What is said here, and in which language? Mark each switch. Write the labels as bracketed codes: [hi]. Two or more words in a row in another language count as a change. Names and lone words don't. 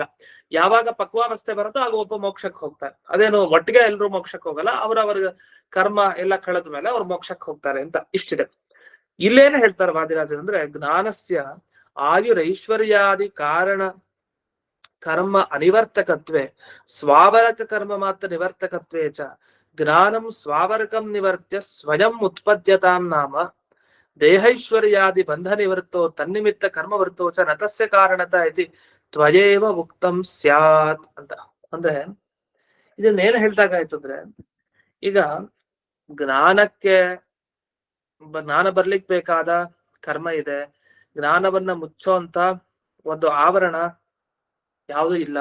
[kn] ಯಾವಾಗ ಪಕ್ವಾವಸ್ಥೆ ಬರುತ್ತೋ ಆಗ ಒಬ್ಬ ಮೋಕ್ಷಕ್ಕೆ ಹೋಗ್ತಾರೆ. ಅದೇನು ಒಟ್ಟಿಗೆ ಎಲ್ರು ಮೋಕ್ಷಕ್ಕೆ ಹೋಗಲ್ಲ, ಅವ್ರವ್ರ ಕರ್ಮ ಎಲ್ಲ ಕಳೆದ ಮೇಲೆ ಅವ್ರು ಮೋಕ್ಷಕ್ಕೆ ಹೋಗ್ತಾರೆ ಅಂತ ಇಷ್ಟಿದೆ. ಇಲ್ಲೇನು ಹೇಳ್ತಾರೆ ವಾದಿರಾಜರು ಅಂದ್ರೆ, [sa] ಜ್ಞಾನಸ್ಯ ಆಯುರೈಶ್ವರ್ಯಾದಿ ಕಾರಣ ಕರ್ಮ ಅನಿವರ್ತಕತ್ವೇ ಸ್ವಾವರಕ ಕರ್ಮ ಮಾತ್ರ ನಿವರ್ತಕತ್ವೇ ಚ ಜ್ಞಾನಂ ಸ್ವಾವರಕಂ ನಿವರ್ತ್ಯ ಸ್ವಯಂ ಉತ್ಪದ್ಯತಾಂ ನಾಮ ದೇಹೈಶ್ವರ್ಯಾದಿ ಬಂಧ ನಿವೃತ್ತೋ ತನ್ನಿಮಿತ್ತ ಕರ್ಮ ವೃತ್ತೋ ಚ ನತಸ್ಯ ಕಾರಣತ ಇತಿ ತ್ವಯೇವ ಉಕ್ತಂ ಸ್ಯಾತ್ [kn] ಅಂತ. ಅಂದ್ರೆ ಇದನ್ನ ಏನ್ ಹೇಳ್ದಾಗಾಯ್ತು ಅಂದ್ರೆ, ಈಗ ಜ್ಞಾನ ಬರ್ಲಿಕ್ ಬೇಕಾದ ಕರ್ಮ ಇದೆ, ಜ್ಞಾನವನ್ನ ಮುಚ್ಚೋಂತ ಒಂದು ಆವರಣ ಯಾವುದೂ ಇಲ್ಲ.